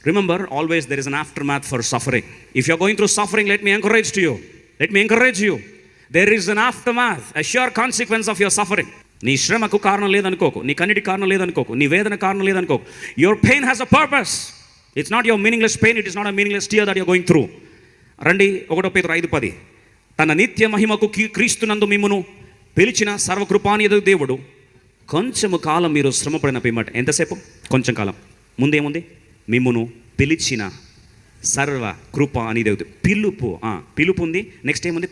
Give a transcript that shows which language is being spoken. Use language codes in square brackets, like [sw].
[en] Remember, always there is an aftermath for suffering. If you are going through suffering, let me encourage you. There is an aftermath, a sure consequence of your suffering. [te] నీ శ్రమకు కారణం లేదనుకోకు, నీ కన్నిటి కారణం లేదనుకోకు, నీ వేదన కారణం లేదనుకోకు. [en] Your pain has a purpose. It's not your meaningless pain, it is not a meaningless tear that you are going through. [te] రండి 1 Peter 5:10. తన నిత్య మహిమకు క్రీస్తునందు మిమ్మును పిలిచిన సర్వకృపానిధి దేవుడు కొంచెము కాలం మీరు శ్రమపడిన పిమ్మట. ఎంతసేపు? కొంచెం కాలం. ముందేముంది? మిమ్మును పిలిచిన సర్వ కృప అని దేవుడు. పిలుపు ఉంది. నెక్స్ట్ ఏముంది?